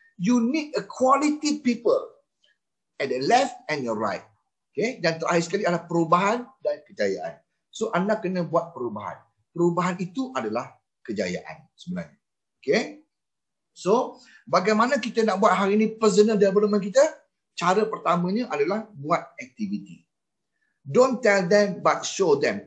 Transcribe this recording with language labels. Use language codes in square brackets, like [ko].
[en] You need a quality people at the left and your right. Okay? [ms] Dan terakhir sekali adalah perubahan dan kejayaan. So anda kena buat perubahan. Perubahan itu adalah kejayaan sebenarnya. [en] Okay? [ms] So bagaimana kita nak buat hari ini personal development kita? Cara pertamanya adalah buat aktiviti. [en] Don't tell them but show them.